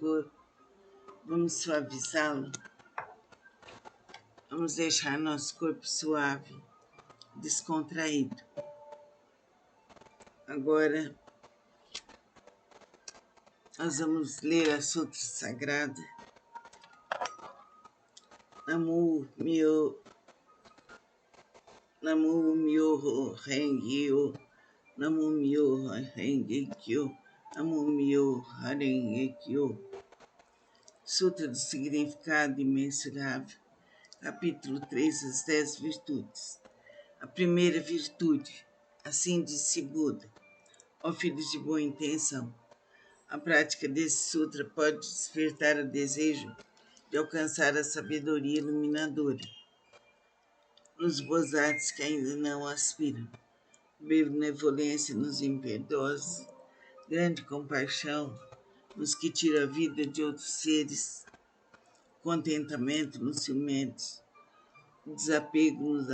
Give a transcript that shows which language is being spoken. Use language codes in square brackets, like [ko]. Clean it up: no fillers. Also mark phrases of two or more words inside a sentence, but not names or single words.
[pt] corpo, vamos suavizá-lo, vamos deixar nosso corpo suave, descontraído. Agora, nós vamos ler a Sutra Sagrada. [ja] 南無妙法蓮華経、南無妙法蓮華経、南無妙法蓮華経. [pt] Sutra do Significado Imensurável, capítulo 3, as 10 virtudes. A primeira virtude, assim disse Buda, ó filhos de boa intenção. A prática desse sutra pode despertar o desejo de alcançar a sabedoria iluminadora nos bozates que ainda não aspiram, benevolência nos impiedosos, grande compaixão nos que tiram a vida de outros seres, contentamento nos ciumentos, desapego nos